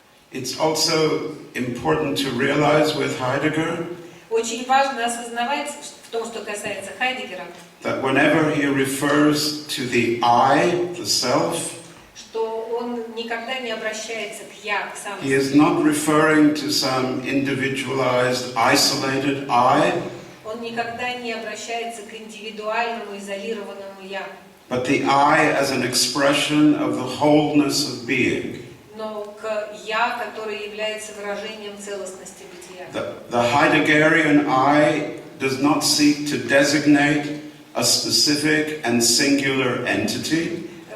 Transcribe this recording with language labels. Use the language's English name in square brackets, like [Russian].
[English] It's also important to realize with Heidegger [Russian] Очень важно осознавать в том, что касается Хайдеггера, [English] that whenever he refers to the I, the self, [Russian] что он никогда не обращается к «я», к самому [English] he is not referring to some individualized, isolated I, [Russian] Он никогда не обращается к индивидуальному, изолированному «я», [English] but the I as an expression of the wholeness of being. [Russian] но к «я», который является выражением целостности бытия. [English] The Heideggerian I does not seek to designate a specific and singular entity.